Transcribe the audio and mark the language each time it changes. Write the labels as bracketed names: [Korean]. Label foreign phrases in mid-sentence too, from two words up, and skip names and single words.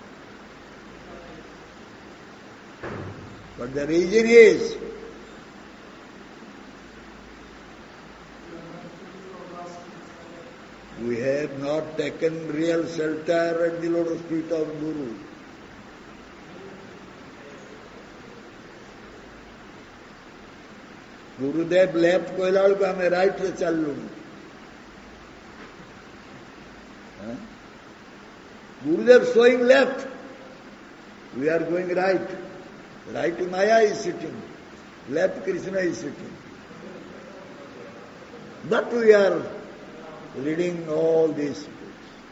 [English] But the reason is, we have not taken real shelter at the lotus feet of Guru. [Odia] Gurudev left କହିଲା ବେଳକୁ ଆମେ right ରେ ଚାଲିଲୁଣି. [English] Gurudev showing left. We are going right. Right Maya is sitting. Left Krishna is sitting. But we are reading all these books.